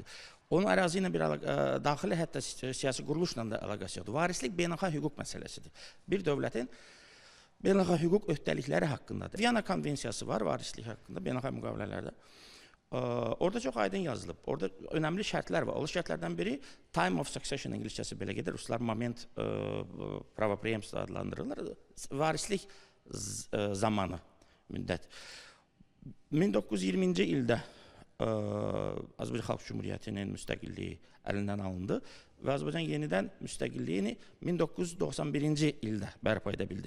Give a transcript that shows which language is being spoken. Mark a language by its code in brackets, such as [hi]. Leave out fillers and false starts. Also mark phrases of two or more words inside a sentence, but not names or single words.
[az] Onun ərazi ilə bir daxili hətta siyasi quruluşla da əlaqəsi yoxdur. Varislik beynəlxalq hüquq məsələsidir. Bir dövlətin beynəlxalq hüquq öhdəlikləri haqqındadır. Viyana konvensiyası var varislik haqqında beynəlxalq müqavilələrdə. Orada çox aydın yazılıb. Orada önəmli şərtlər var. O şərtlərdən biri [en] time of succession [az] ingiliscəsi belə gedir. Ruslar [ru] момент правопреемства [az] adlandırırlar. Varislik zamanı müddət. 1920-ci ildə Azərbaycan Xalq Cümhuriyyətinin müstəqilliyi əlindən alındı və Azərbaycan yenidən müstəqilliyini 1991-ci ildə bərpa edə bildi.